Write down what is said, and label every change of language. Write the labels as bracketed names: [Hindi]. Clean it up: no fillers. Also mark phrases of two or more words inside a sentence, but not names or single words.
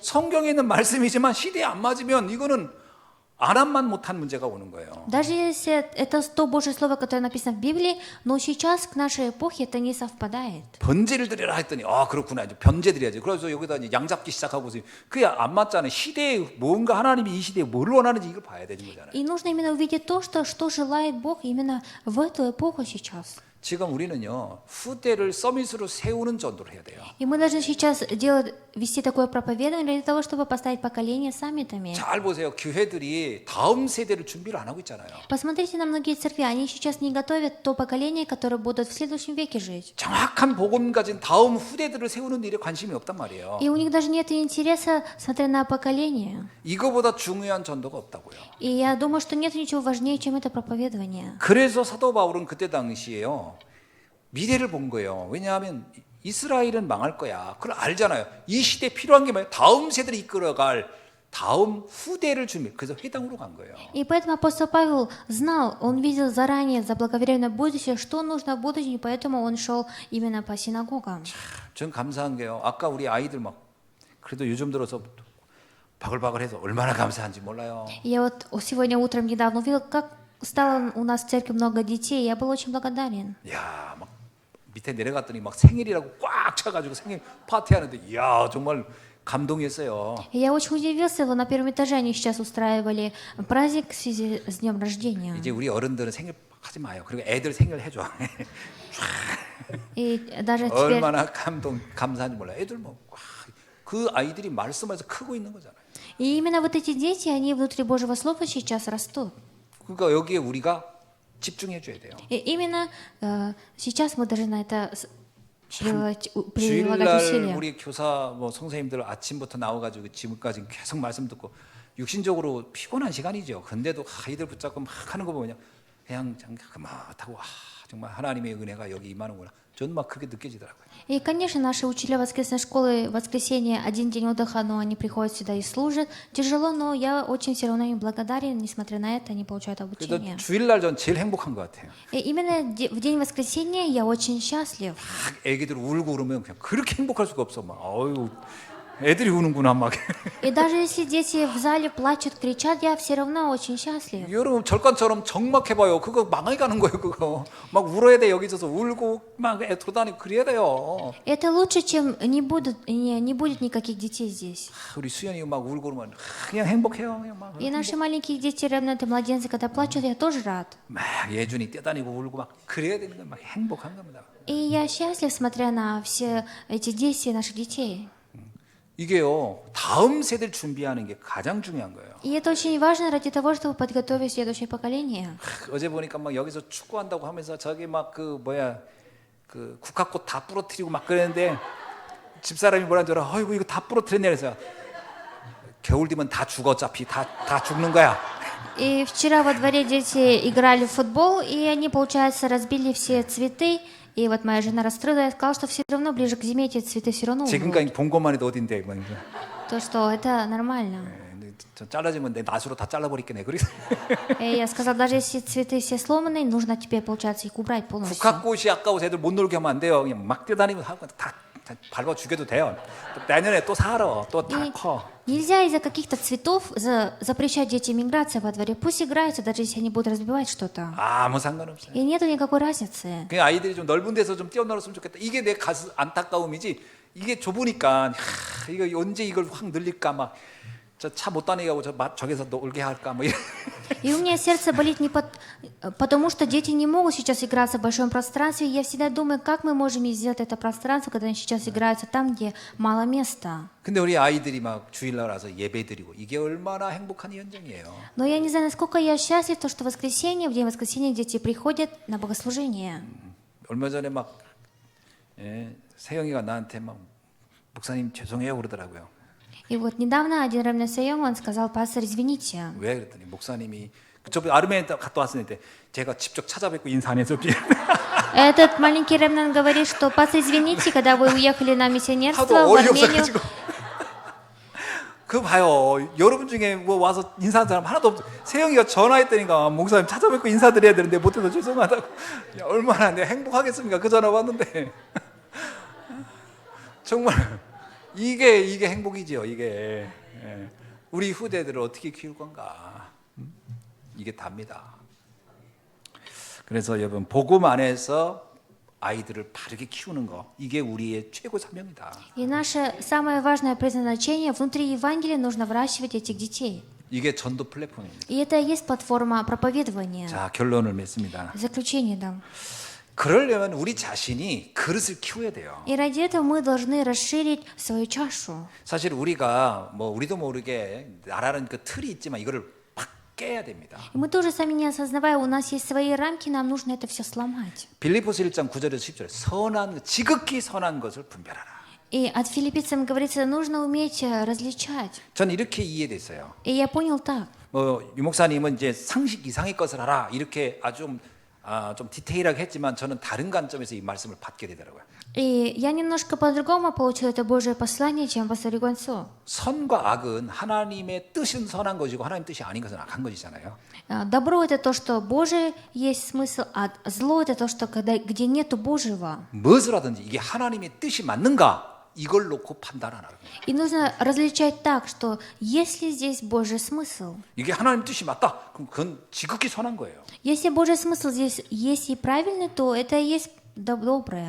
[Korean] 성경에 있는 말씀이지만 시대에 안 맞으면 이거는 안함만 못한 문제가 오는 거예요. [Russian] Даже если это то Божье слово, которое написано в Библии, но сейчас к нашей эпохе это не совпадает. [Korean] 번제를 드리라 했더니 그렇구나 이제 번제 드려야지. 그래서 여기다 이제 양 잡기 시작하고 그게 안 맞잖아요. 시대에 뭔가 하나님이 이 시대에 뭘 원하는지 이걸 봐야 되는 거잖아요. [Russian] И нужно именно увидеть то, что желает Бог именно в эту эпоху сейчас. [Korean] 지금 우리는요 후대를 서밋으로 세우는 전도를 해야 돼요. [Russian] И мы должны сейчас вести такое проповедование для того, чтобы поставить поколение саммитами. [Korean] 잘 보세요. 교회들이 다음 세대를 준비를 안 하고 있잖아요. [Russian] Посмотрите на многие церкви, они сейчас не готовят то поколение, которое будут в следующем веке жить. [Korean] 정확한 복음 가진 다음 후대들을 세우는 일에 관심이 없단 말이에요. [Russian] И у них даже нет интереса, смотря на поколение. [Korean] 이거보다 중요한 전도가 없다고요. [Russian] И я думаю, что нет ничего важнее, чем это проповедование. [Korean] 그래서 사도 바울은 그때 당시에요. 미래를 본 거예요. 왜냐하면 이스라엘은 망할 거야. 그걸 알잖아요. 이 시대에 필요한 게 뭐예요? 다음 세대를 이끌어갈 다음 후대를 준비. 그래서 회당으로 간 거예요. [Russian] И поэтому апостол Павел знал, он видел заранее, заблаговременное будущее, что нужно в будущем, и поэтому он шел именно по синагогам. [Korean] 전 감사한 게요. 아까 우리 아이들 막 그래도 요즘 들어서 바글바글해서 얼마나 감사한지 몰라요. [Russian] Я вот сегодня утром недавно увидел, как стало у нас в церкви много детей, я был очень благодарен. [Korean] 야, 막 밑에 내려갔더니 막 생일이라고 꽉 차가지고 생일 파티하는데, 이야 정말 감동이었어요. [Russian] И я очень удивился, вот на первом этаже они сейчас устраивали праздник в связи с днем рождения. [Korean] 이제 우리 어른들은 생일 하지 마요. 그리고 애들 생일 해줘. [Russian] И даже теперь... [Korean] 얼마나 감사한지 몰라요. 애들 그 아이들이 말씀에서 크고 있는 거잖아요. [Russian] И именно вот эти дети, они внутри Божьего Слова сейчас растут. [Korean] 그러니까 여기에 우리가 집중해 줘야 돼요. [Russian] И именно сейчас мы должны на это прилагать [Korean] 주일날 [Russian] усилия. [Korean] 우리 교사 선생님들 아침부터 나와가지고 지금까지 계속 말씀 듣고 육신적으로 피곤한 시간이죠. 근데도 아이들 붙잡고 막 하는 거 보면 그냥 그만하고 정말 하나님의 은혜가 여기 임하는구나. 저는 막 그게 느껴지더라고요. [Russian] И, конечно, наши учителя воскресной школы в воскресенье один день отдыха, но они приходят сюда и служат. Тяжело, но я очень все равно им благодарен, несмотря на это, они получают [Korean] 그래도 [Russian] обучение. [Korean] 주일날 전 제일 행복한 것 같아요. [Russian] И именно в день воскресенья я очень счастлив. [Korean] 막 애기들 울고 그러면 그냥 그렇게 행복할 수가 없어. 막 어유 애들이 우는구나 막. [Russian] И даже если дети в зале плачут, кричат, я все равно очень счастлив. [Korean] 여러분 절간처럼 정막해봐요. 그거 망해가는 거예요. 그거 막 울어야 돼. 여기 있어서 울고 막 애 돌아다니고 그래야 돼요. [Russian] Это лучше, чем не будет никаких детей здесь. [Korean] 우리 수연이 막 울고 그러면 그냥 행복해요. 그냥 막. [Russian] И наши маленькие дети, равно младенцы, когда плачут, я тоже рад. [Korean] 막 예준이 뛰어다니고 울고 막 그래야 되는 건 막 행복한 겁니다. [Russian] И я счастлив, смотря на все эти действия наших детей. [Korean] 이게요 다음 세대를 준비하는 게 가장 중요한 거예요. [Russian] И это очень важно ради того, чтобы подготовить следующее поколение. [Korean] 어제 보니까 막 여기서 축구한다고 하면서 저기 막 그 국화꽃 다 부러뜨리고 막 그랬는데 집사람이 뭐라는 줄 알아? 어이구 이거 다 부러뜨렸네 그래서 겨울 되면 다 죽어 어차피 다 죽는 거야. [Russian] И вчера во дворе дети играли в футбол, и они, получается, разбили все цветы. И вот моя жена расстроилась, сказала, что все равно ближе к зиме эти цветы все равно умрут. [Korean] 지금까지 본 것만 해도 어딘데 막 이제. [Russian] То, что это нормально. [Korean] 저 잘라지면 내 낫으로 다 잘라버리겠네. 그래서 [Russian] И я сказала, даже если цветы все сломанные, нужно теперь, получается, их убрать полностью. [Korean] 국화꽃이 아까워서 애들 못 놀게 하면 안 돼요. 그냥 막 뛰어다니면 하고 다 밟아 죽여도 돼요. 또 내년에 또 살아. 또 다 커. [Russian] Нельзя из-за каких-то цветов запрещать детям играться во дворе. Пусть играются, даже если они будут разбивать что-то. [Korean] 아무 상관없어요. [Russian] И нету никакой разницы. [Korean] 그냥 아이들이 좀 넓은 데서 좀 뛰어놀았으면 좋겠다. 이게 내 가슴 안타까움이지. 이게 좁으니까 이거 언제 이걸 확 늘릴까 막 저 차 못 다니게 하고 저기서 놀게 할까 뭐 이런. [Russian] И у меня сердце болит не потому, что дети не могут сейчас играться в большом пространстве. Я всегда думаю, как мы можем сделать это пространство, когда они сейчас играются там, где мало места. [Korean] 근데 우리 아이들이 막 주일날 와서 예배드리고 이게 얼마나 행복한 현장이에요. [Russian] Но я не знаю, насколько я счастлив, то, что в воскресенье, в день воскресенья дети приходят на богослужение. [Korean] 얼마 전에 막 세영이가 나한테 막 목사님 죄송해요 그러더라고요. [Russian] И вот недавно один равный Сайом, он сказал: пастор, извините. [Korean] 왜 그랬더니 목사님이 저 아르메니아 갔다 왔는데 제가 직접 찾아뵙고 인사 안 해서 [Russian] Этот маленький равный говорит, что: пастор, извините, когда вы уехали на миссионерство [Korean] 하도 [Russian] в [Korean] 어이없어 [Russian] Армению, [Korean] 가지고. 그 봐요. 여러분 중에 뭐 와서 인사하는 사람 하나도 없어. 세영이가 전화했더니까 목사님 찾아뵙고 인사드려야 되는데 못해서 죄송하다고. 야, 얼마나 내가 행복하겠습니까? 그 전화 왔는데. 정말 이게 행복이죠. 이게 우리 후대들을 어떻게 키울 건가. 이게 답니다. 그래서 여러분 복음 안에서 아이들을 바르게 키우는 거 이게 우리의 최고 사명이다. [Russian] и наше самое важное предназначение внутри Евангелия нужно выращивать этих детей. [Korean] 이게 전도 플랫폼입니다. [Russian] И это и есть платформа проповедования. [Korean] 자, 결론을 맺습니다. [Russian] Заключение дам. [Korean] 그러려면 우리 자신이 그릇을 키워야 돼요. [Russian] И ради этого мы должны расширить свою чашу. [Korean] 사실 우리가 뭐 우리도 모르게 나라는 그 틀이 있지만 이거를 팍 깨야 됩니다. [Russian] И мы тоже сами не осознавая, у нас есть свои рамки, нам нужно это все сломать. [Korean] 빌립보서 1장 9절에서 10절에 지극히 선한 것을 분별하라. [Russian] И от филиппийцам говорится, нужно уметь различать. [Korean] 전 이렇게 이해됐어요. [Russian] И я понял так. [Korean] 뭐 유목사님은 이제 상식 이상의 것을 하라 이렇게 아주 좀 디테일하게 했지만 저는 다른 관점에서 이 말씀을 받게 되더라고요. [Russian] И я немножко по-другому получил это Божье послание, чем пастор Игонцу. [Korean] 선과 악은 하나님의 뜻은 선한 것이고 하나님 뜻이 아닌 것은 악한 것이잖아요. [Russian] Добро — это то, что Божие есть смысл, а зло — это то, что где нету Божьего. [Korean] 무엇을 하든지 이게 하나님의 뜻이 맞는가 이걸 놓고 판단하라. И нужно различать так, что есть ли здесь Божий смысл. 이게 하나님 뜻이 맞다. 그럼 그건 지극히 선한 거예요. [Russian] Если Божий смысл здесь есть и правильный, то это и есть доброе.